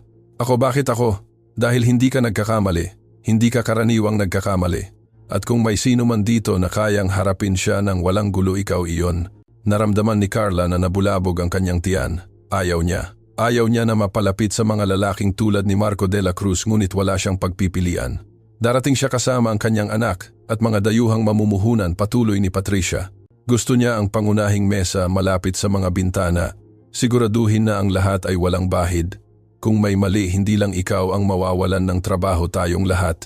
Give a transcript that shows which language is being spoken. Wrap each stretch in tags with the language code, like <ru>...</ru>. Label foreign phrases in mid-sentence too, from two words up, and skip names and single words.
<tl>Ako, bakit ako? Dahil hindi ka nagkakamali. Hindi ka karaniwang nagkakamali. At kung may sino man dito na kayang harapin siya ng walang gulo, ikaw iyon. Naramdaman ni Carla na nabulabog ang kanyang tiyan. Ayaw niya. Ayaw niya na mapalapit sa mga lalaking tulad ni Marco de la Cruz, ngunit wala siyang pagpipilian. Darating siya kasama ang kanyang anak at mga dayuhang mamumuhunan, patuloy ni Patricia. Gusto niya ang pangunahing mesa malapit sa mga bintana. Siguraduhin na ang lahat ay walang bahid. Kung may mali, hindi lang ikaw ang mawawalan ng trabaho, tayong lahat.</tl>